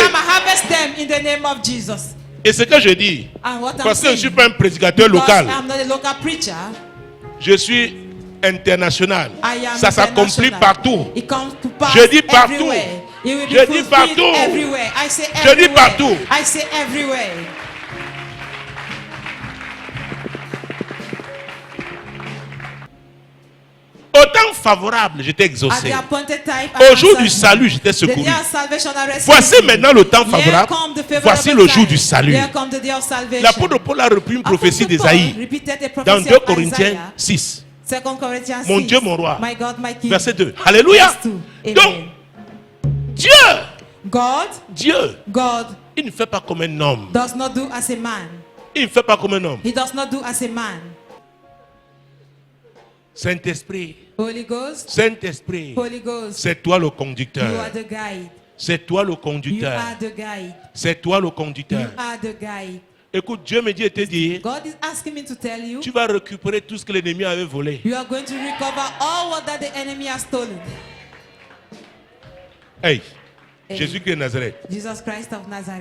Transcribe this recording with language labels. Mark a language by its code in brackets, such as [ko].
[en] I'm a harvest them in the name of Jesus. [fr] Et ce que je dis, [en] And what I'm [fr] parce que je ne [en] saying, [fr] suis pas un prédicateur [en] because [fr] local, [en] I'm not a local preacher, [fr] je suis international. [en] I am [fr] Ça s'accomplit [en] international. [fr] partout. [en] It comes to pass [fr] Je dis partout. [en] everywhere. It will be [fr] Je dis [en] fulfilled [fr] partout. [en] everywhere. I say [fr] Je dis [en] everywhere. [fr] partout. [en] I say everywhere. [fr] Au temps favorable, j'étais [en] At [fr] exaucé. [en] the appointed time, I [fr] Au jour [en] answered [fr] du [en] you. [fr] salut, j'étais [en] The [fr] secouru. [en] day of salvation I rescued [fr] Voici [en] you. [fr] maintenant le temps [en] Here [fr] favorable. [en] come the favorable [fr] Voici le jour [en] time. [fr] du salut. [en] Here come the day of salvation. [fr] L'apôtre Paul a repris une prophétie [en] Apostle [fr] d'Ésaïe [en] Paul repeated a [fr] dans [en] prophecy [fr] 2 [en] of [fr] Corinthiens [en] Isaiah. [fr] 6. [en] 2 Corinthians [fr] Mon [en] 6. [fr] Dieu, mon roi. [en] My God, my King. [fr] Verset 2. Alléluia. [en] Verse 2. [fr] Donc, [en] Amen. [fr] Dieu, [en] God [fr] il ne fait pas comme un homme. [en] does not do as a man. [fr] Il ne fait pas comme un homme. [en] He does not do as a man. [fr] Saint-Esprit. [en] Holy Ghost. [fr] Saint-Esprit. [en] Holy Ghost. [fr] C'est toi le [en] You [fr] conducteur. [en] are the guide. [fr] C'est toi le [en] You [fr] conducteur. [en] are the guide. [fr] C'est toi le [en] You [fr] conducteur. [en] are the guide. [fr] Écoute, Dieu me dit et te dit, [en] God is asking me to tell you, [fr] tu vas récupérer tout ce que l'ennemi avait volé. [en] you are going to recover all what that the enemy has stolen. Hey, Hey. [fr] Jésus-Christ de Nazareth. [en] Jesus Christ of Nazareth.